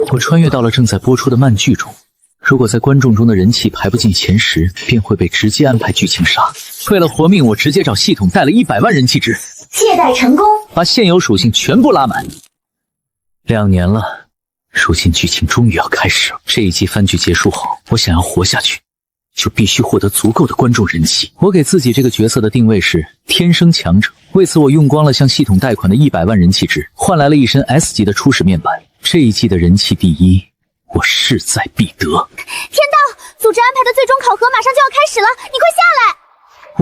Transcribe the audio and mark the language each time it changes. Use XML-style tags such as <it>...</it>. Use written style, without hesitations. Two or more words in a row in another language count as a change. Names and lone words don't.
<zh>我穿越到了正在播出的漫剧中，如果在观众中的人气排不进前10，便会被直接安排剧情杀。为了活命，我直接找系统贷了100万人气值，借贷成功，把现有属性全部拉满。2年了，如今剧情终于要开始了。这一季番剧結束後，我想要活下去，就必須獲得足夠的觀眾人氣。我給自己這個角色的定位是天生強者，為此我用光了向系統貸款的100萬人氣值，換來了一身 S 級的初始面板。這一季的人氣第一，我勢在必得。天道，組織安排的最終考核馬上就要開始了，你快下來！</zh>